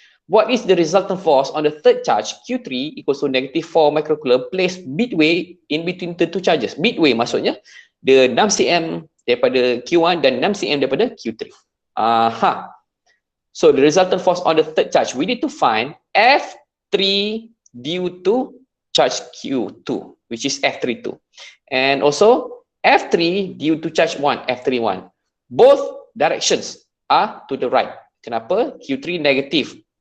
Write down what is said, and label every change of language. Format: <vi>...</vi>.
<en>What is the resultant force on the third charge Q3 equals to negative 4 microcoulomb placed midway in between the 2 charges?</en> <ms>Midway maksudnya the 6 cm daripada Q1 dan 6 cm daripada Q3.</ms> <en>So the resultant force on the third charge, we need to find F3 due to charge Q2, which is F32, and also F3 due to charge 1, F31. Both directions are to the right.</en> <ms>Kenapa?</ms> <en>Q3 negative.</en>